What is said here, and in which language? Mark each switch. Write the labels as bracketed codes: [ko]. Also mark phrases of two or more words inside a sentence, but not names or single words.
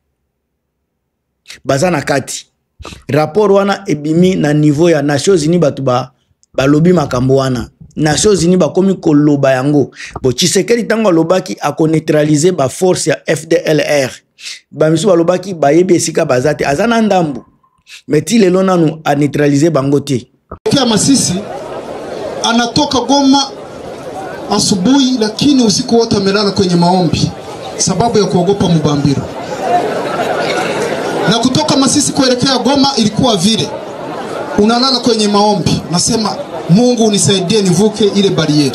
[ln] baza na kati rapport wana ebimi na niveau ya Nations Unies batu balobi makambo wana Nations Unies bakomi koloba yango bo Tshisekedi tango alobaki ako neutraliser ba force ya FDLR bamisu balobaki bayebi esika bazate azana ndambu meti lelo nanu a neutraliser bango te. [sw] Kia Masisi anatoka Goma asubuhi, lakini usiku wote amelala kwenye maombi sababu ya kuogopa Mubambiro. Na kutoka Masisi kuelekea Goma ilikuwa vile unalala kwenye maombi, nasema Mungu unisaidie nivuke ile barieri.